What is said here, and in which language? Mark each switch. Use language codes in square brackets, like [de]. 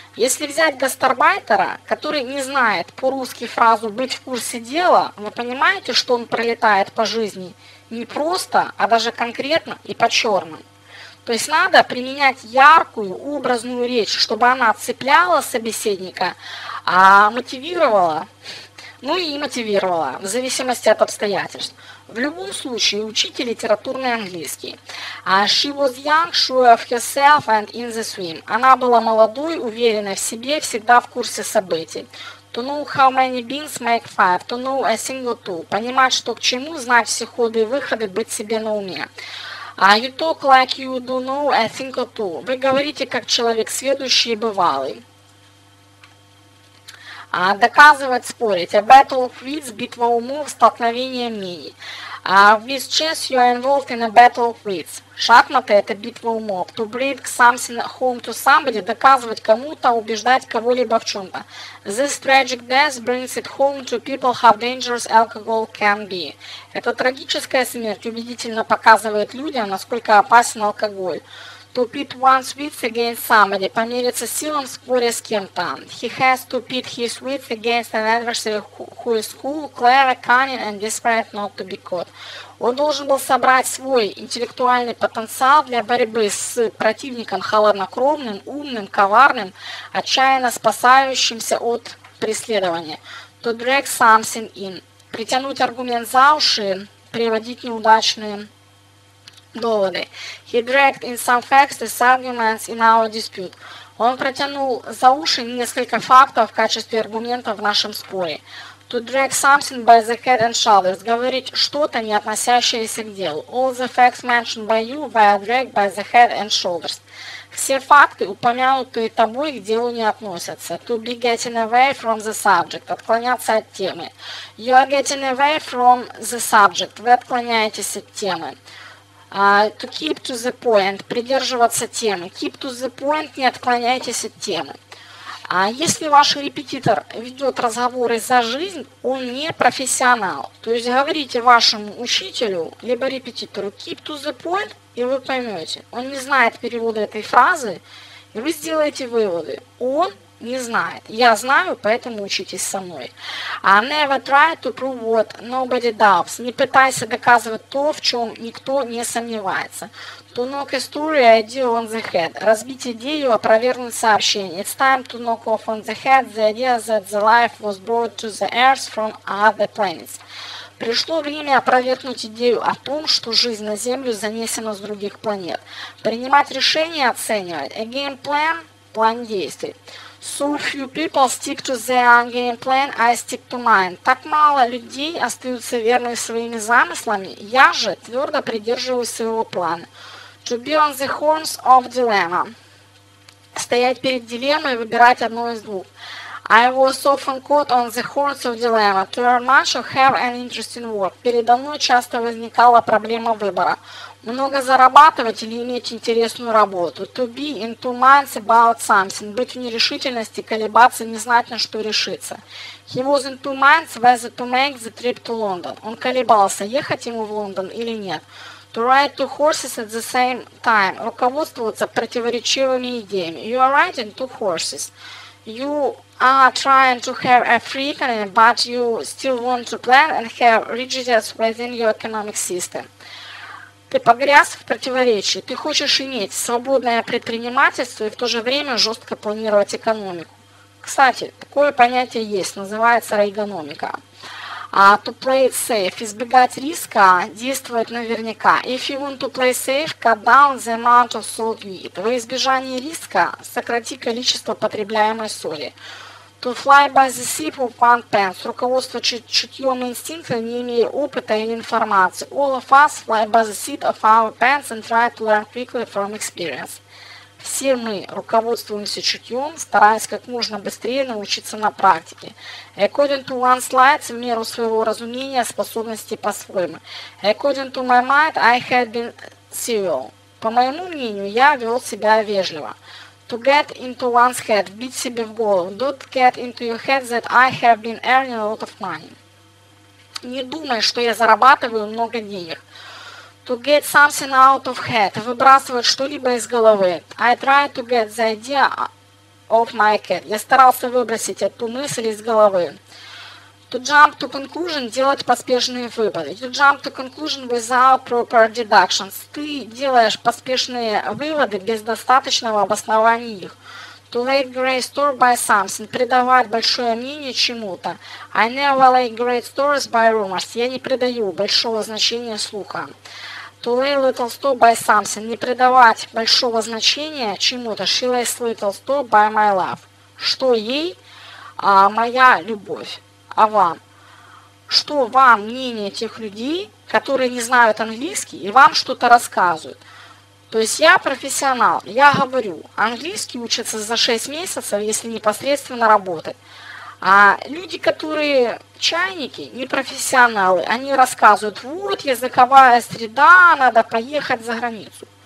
[ru] Если взять гастарбайтера, который не знает по-русски фразу «быть в курсе дела», вы понимаете, что он пролетает по жизни не просто, а даже конкретно и по-черному. То есть надо применять яркую, образную речь, чтобы она цепляла собеседника, мотивировала, и мотивировала, в зависимости от обстоятельств. В любом случае, учите литературный английский. [en] She was young, sure of herself and in the swim. [ru] Она была молодой, уверенной в себе, всегда в курсе событий. [en] To know how many beans make five, to know a single two. [ru] Понимать, что к чему, знать все ходы и выходы, быть себе на уме. [en] You talk like you do know a thing or two. [ru] Вы говорите, как человек сведущий и бывалый. Доказывать, спорить. [en] A battle of wits, [ru] битва умов, столкновение мнений. [en] With chess you are involved in a battle of wits. [ru] Шахматы – это битва умов. [en] To bring something home to somebody, [ru] доказывать кому-то, убеждать кого-либо в чем-то. [en] This tragic death brings it home to people how dangerous alcohol can be. [ru] Эта трагическая смерть убедительно показывает людям, насколько опасен алкоголь. [en] To pit one's wits against somebody, [ru] помериться силам в споре с кем-то. [en] He has to pit his wits against an adversary who is cool, clever, cunning and desperate not to be caught. [ru] Он должен был собрать свой интеллектуальный потенциал для борьбы с противником холоднокровным, умным, коварным, отчаянно спасающимся от преследования. [en] To drag something in. [ru] Притянуть аргумент за уши, приводить неудачные доводы. [en] He dragged in some facts as arguments in our dispute. [ru] Он протянул за уши несколько фактов в качестве аргументов в нашем споре. [en] To drag something by the head and shoulders. [ru] Говорить что-то, не относящееся к делу. [en] All the facts mentioned by you were dragged by the head and shoulders. [ru] Все факты, упомянутые тобой, к делу не относятся. [en] To be getting away from the subject. [ru] Отклоняться от темы. [en] You are getting away from the subject. [ru] Вы отклоняетесь от темы. [en] To keep to the point, [ru] придерживаться темы. [en] Keep to the point, [ru] не отклоняйтесь от темы. Если ваш репетитор ведет разговоры за жизнь, он не профессионал. То есть говорите вашему учителю, либо репетитору [en] keep to the point, [ru] и вы поймете. Он не знает перевода этой фразы, и вы сделаете выводы. Он не знает. Я знаю, поэтому учитесь со мной. [en] Never try to prove what nobody doubts. [ru] Не пытайся доказывать то, в чем никто не сомневается. [en] To knock a story idea on the head. [ru] Разбить идею, опровергнуть сообщение. [en] It's time to knock off on the head the idea that the life was brought to the earth from other planets. [ru] Пришло время опровергнуть идею о том, что жизнь на Землю занесена с других планет. Принимать решения, оценивать. [en] A game plan – [ru] план действий. [en] So few people stick to their game plan, I stick to mine. [ru] Так мало людей остаются верны своими замыслами, я же твердо придерживаюсь своего плана. [en] To be on the horns of dilemma. [ru] Стоять перед дилеммой и выбирать одно из двух. [en] I was often caught on the horns of dilemma. To earn much or have an interesting work. [ru] Передо мной часто возникала проблема выбора. Много зарабатывать или иметь интересную работу. [en] To be in two minds about something. [ru] Быть в нерешительности, колебаться, не знать, на что решиться. [en] He was in two minds whether to make the trip to London. [ru] Он колебался, ехать ему в Лондон или нет. [en] To ride two horses at the same time. [ru] Руководствоваться противоречивыми идеями. [en] You are riding two horses. You are trying to have a free economy, but you still want to plan and have rigidities within your economic system. [ru] Ты погряз в противоречии. Ты хочешь иметь свободное предпринимательство и в то же время жестко планировать экономику. Кстати, такое понятие есть, называется рейгономика. [en] To play it safe, [ru] избегать риска, действовать наверняка. [en] If you want to play safe, cut down the amount of salt you eat. [ru] Во избежание риска сократи количество потребляемой соли. [en] To fly by the seat of one pants. [ru] Руководство чутьем и инстинктом, не имея опыта или информации. [en] All of us fly by the seat of our pants and try to learn quickly from experience. [ru] Все мы руководствуемся чутьем, стараясь как можно быстрее научиться на практике. [en] According to one's lights, [ru] в меру своего разумения, способностей по-своему. [en] According to my mind, I had been civil. [ru] По моему мнению, я вел себя вежливо. [en] To get into one's head, [ru] бить себе в голову. [en] Don't get into your head that I have been earning a lot of money. [ru] Не думай, что я зарабатываю много денег. [en] To get something out of head, [ru] выбрасывать что-либо из головы. [en] I tried to get the idea of my head. [ru] Я старался выбросить эту мысль из головы. [en] To jump to conclusion, [ru] делать поспешные выводы. [en] You jump to conclusion without proper deductions. [ru] Ты делаешь поспешные выводы без достаточного обоснования их. [en] To lay great store by something, [ru] придавать большое мнение чему-то. [en] I never lay great stores by rumors. [ru] Я не придаю большого значения слухам. [en] To lay little store by something, [ru] не придавать большого значения чему-то. [en] She lays little store by my love. [ru] Что ей? Моя любовь. А вам? Что вам мнение тех людей, которые не знают английский и вам что-то рассказывают? То есть я профессионал, я говорю, английский учатся за 6 месяцев, если непосредственно работать. А люди, которые чайники, не профессионалы, они рассказывают, вот языковая среда, надо поехать за границу.